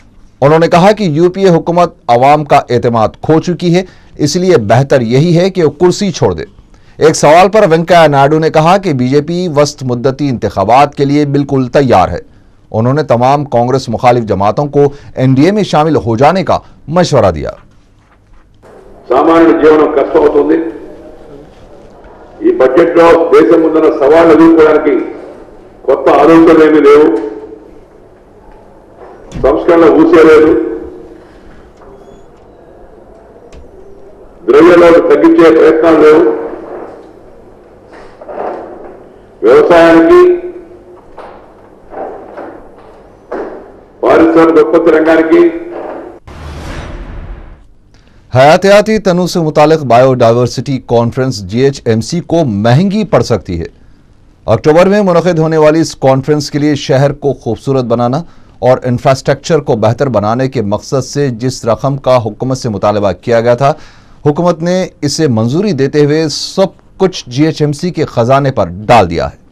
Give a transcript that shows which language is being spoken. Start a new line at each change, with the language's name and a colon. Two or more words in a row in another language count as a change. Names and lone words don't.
Urdu: انہوں نے کہا کہ یو پی اے حکومت عوام کا اعتماد کھو چکی ہے، اس لیے بہتر یہی ہے کہ وہ کرسی چھوڑ دے۔ ایک سوال پر وینکیا نائیڈو نے کہا کہ بی جے پی وسط مدتی انتخابات کے لیے بالکل تیار ہے۔ انہوں نے تمام کانگریس مخالف جماعتوں کو این ڈی اے میں شامل ہو جانے کا مشورہ دیا۔
Telugu: సామాన్య జీవనం కష్టం అవుతుంది। ఈ బడ్జెట్లో దేశం ముందున్న సవాళ్లు ఎదుర్కోవడానికి కొత్త ఆలోచనలు ఏమీ లేవు, సంస్కరణ ఊసే లేదు, ద్రవ్యలోటు తగ్గించే ప్రయత్నాలు లేవు, వ్యవసాయానికి పారిశ్రామిక ఉత్పత్తి రంగానికి
Urdu: حیاتیاتی تنوع سے متعلق بائیو ڈائیورسٹی کانفرنس جی ایچ ایم سی کو مہنگی پڑ سکتی ہے۔ اکتوبر میں منعقد ہونے والی اس کانفرنس کے لیے شہر کو خوبصورت بنانا اور انفراسٹرکچر کو بہتر بنانے کے مقصد سے جس رقم کا حکومت سے مطالبہ کیا گیا تھا، حکومت نے اسے منظوری دیتے ہوئے سب کچھ جی ایچ ایم سی کے خزانے پر ڈال دیا ہے۔